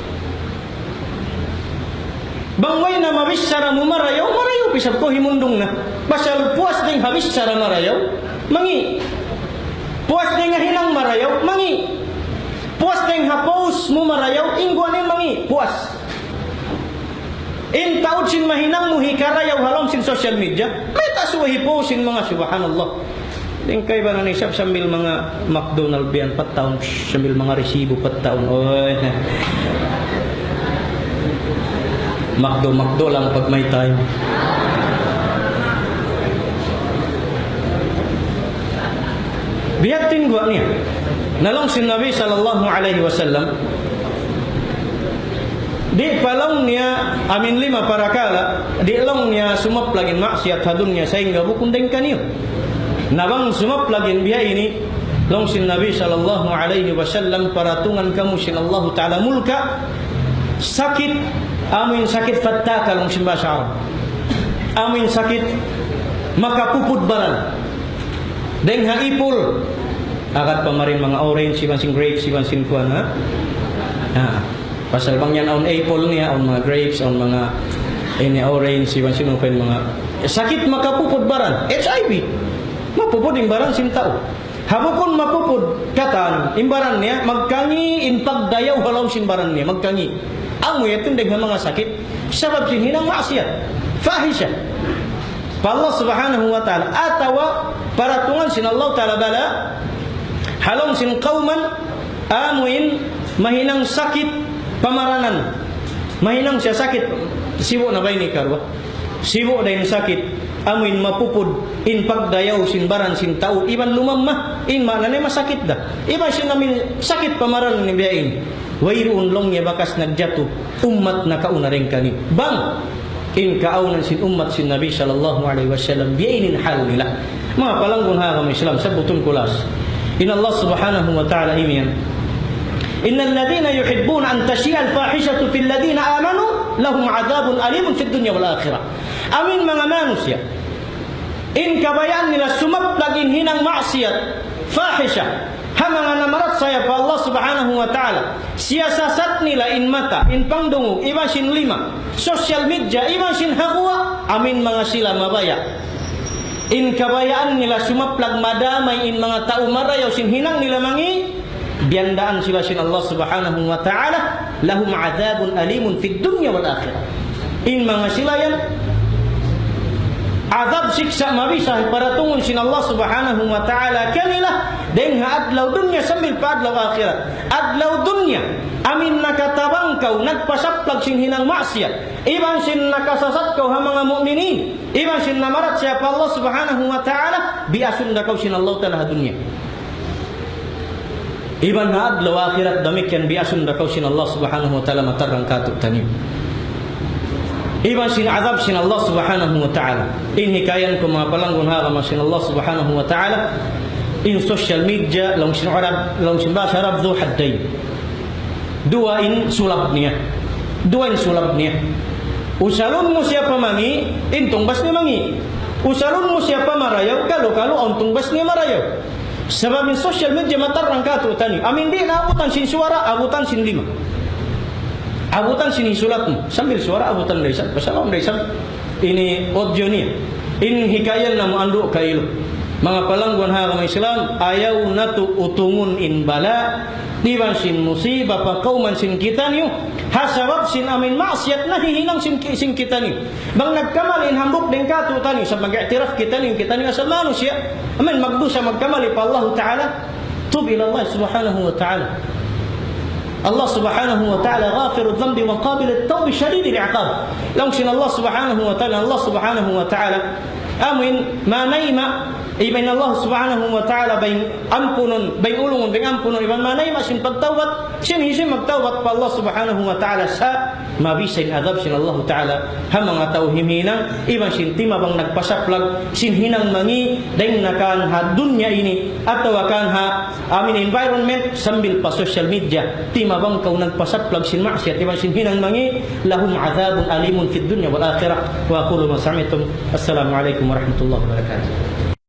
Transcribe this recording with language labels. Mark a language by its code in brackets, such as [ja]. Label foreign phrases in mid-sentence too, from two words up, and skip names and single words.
[tsg] Bangway na mabisara mo marayaw pisab ko himundong na. Basal puas ding habisara marayaw, mangi. Puas ding hinang marayaw, mangi. Puas ding hapos mo marayaw, ingguanin mangi, puas. In taud sin mahinang mo hikarayaw halom sin [en] social media, [tsg] may tasuwahi po sin mga subhanallah. Ding kay ba na nisab sambil mga McDonald biyan pataon, sambil mga resibo pataon. Oy. Makdo lang pag may time. Biyatin gua niya. Nalong si Nabi [ar] صلى الله عليه وسلم. [tsg] Di palong niya amin lima parakala, di long niya sumap lagin maksiat hadun niya sehingga bukundeng kaniyo. Nabang sumap lagin biya ini long si Nabi [ar] صلى الله عليه وسلم [tsg] paratungan kamu sin [ar] الله تعالى [tsg] mulka sakit amin sakit fattaka lang simbasa Arab. Amin sakit makapupud baran. Deng haipul akat pamarin mga orange, siban sing grapes, siban sing kuan ha. Pasal bang yan on apple niya, on mga grapes, on mga ini orange, siban sing open mga sakit makapupud baran. HIV. Mapupud imbaran sin tao. Habukon mapupud katan imbaran niya magkangi intag dayaw halaw sin baran niya magkangi. Ang muyatin dengan mga sakit sebab sin hinang maksiat fahisha pa [ar] الله سبحانه وتعالى [tsg] atawa paratungan sin [ar] الله تعالى [tsg] bala halong sin qauman amuin mahinang sakit pamaranan mahinang siya sakit sibo na ba ini karwa sibo dahin sakit amuin mapupud in pagdayaw sin baran sin tao iban lumamma in mananay masakit da iba sin namin sakit pamaranan ni biyain wayroon long niya bakas nagjato umat na kauna rin kani bang in kaunan sin umat sin Nabi [ar] صلى الله عليه وسلم [tsg] biyainin hal nila mga palanggun ha kami Islam sa butun kulas in [ar] الله سبحانه و [tsg] ta'ala imiyan [ar] إن الذين يحبون أن تشيع الفاحشة في الذين آمنوا لهم عذاب أليم في الدنيا والآخرة [tsg] amin mga manusia in kabayaan nila sumap lagin hinang maksiat fahisha mga namarat saya pa [ar] الله سبحانه وتعالى [tsg] siyasasat nila in mata in pangdungo iba sin lima [en] social media [tsg] iba sin hakwa amin mga sila mabaya in kabayaan nila sumaplag madamay in mga tao marayaw sin hinang nila mangi biandaan sila sin [ar] الله سبحانه وتعالى لهم عذاب أليم في الدنيا والآخرة. [tsg] In mga sila yan azab siksa mabisa para tungol sin [ar] الله سبحانه وتعالى [tsg] kanila den ha adlaw dunya sambil pa adlaw akhirat. Adlaw dunya amin nakatabang kau nagpasaplag sin hinang maksiat, iban sin nakasasat kau ha mga mu'minin, iban sin namarat siapa [ar] الله سبحانه وتعالى [tsg] biasun da kau sin [ar] الله تعالى [tsg] dunya, iban ha adlaw akhirat demikian biasun da kau sin [ar] الله سبحانه وتعالى [tsg] matarang katuk tanim, iban sin azab sin [ar] الله سبحانه وتعالى. [tsg] In hikayan ko mga palanggon harama sin [ar] الله سبحانه وتعالى [tsg] in [en] social media [tsg] long sin Arab long sin bahasa Arab [ar] ذو حدين, [tsg] dua in sulab niya, usalun mo siapa mangi intong bas niya mangi, usalun mo siapa marayaw kalau ontong bas niya marayaw. Sebab in [en] social media [tsg] matarang katuk tani amin di na abutan sin suara abutan sin lima, abutan sini sulat mo sambil suara abutan daisan pasalam daisan ini audio niya in hikayan na mo ando kailo mga palangguan ha mga Islam ayaw natu utungun in bala diban sin musibah pa kauman sin kita niyo hasabab sin amin maksiat nahihinang sin kita niyo bang nagkamalin hambuk din kato tani sa mag-i'tiraf kita niyo asal manusia amin magdusa magkamali pa [ar] الله تعالى [tsg] tub ila [ar] الله سبحانه وتعالى. الله سبحانه وتعالى غافر الذنب وقابل التوب شديد العقاب. [tsg] Langsung [ar] الله سبحانه وتعالى [tsg] amin ma naima iban [ar] الله سبحانه وتعالى [tsg] bain ampunun bain ulungun bain ampunun iban ma naima sin pagtawbat sin hisim magtawbat pa [ar] الله سبحانه وتعالى [tsg] sa mabisin adab sin [ar] الله تعالى [tsg] ha mga tao himhinang iban sin tima bang nagpasaplag sin hinang mangi daing nakan ha dunya ini atau akan ha amin environment sambil pa [en] social media [tsg] tima bang kau nagpasaplag sin maksiat iban sin hinang mangi [ar] لهم عذاب أليم في الدنيا والآخرة. وأقول ما سمعتم. السلام عليكم ورحمة الله وبركاته.